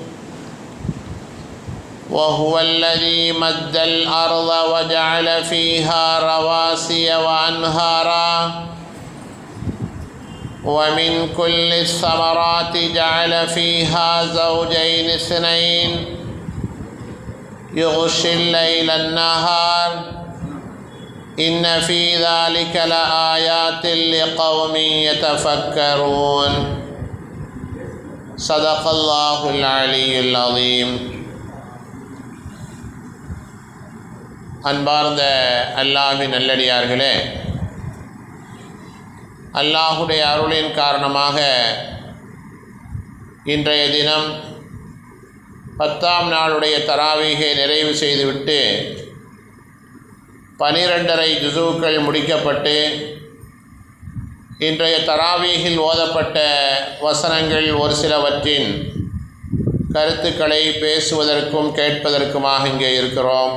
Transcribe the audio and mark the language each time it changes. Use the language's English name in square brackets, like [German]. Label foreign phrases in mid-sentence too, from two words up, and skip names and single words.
[Arabic] وهو الذي مد الأرض وجعل فيها رواسي وأنهارا ومن كل الثمرات جعل فيها زوجين اثنين يغشي الليل النهار إن في ذلك لآيات لقوم يتفكرون. صدق الله العلي العظيم. [Tamil] அன்பார்ந்த அல்லாஹ்வின் நல்லடியார்களே, அல்லாஹுடைய அருளின் காரணமாக இன்றைய தினம் 10ஆம் நாளுடைய தராவீகை நிறைவு செய்துவிட்டு 12.5 ஜுஸூக்கள் முடிக்கப்பட்டு இன்றைய தராவீகில் ஓதப்பட்ட வசனங்கள் ஒரு சிலவற்றின் கருத்துக்களை பேசுவதற்கும் கேட்பதற்குமாக இங்கே இருக்கிறோம்.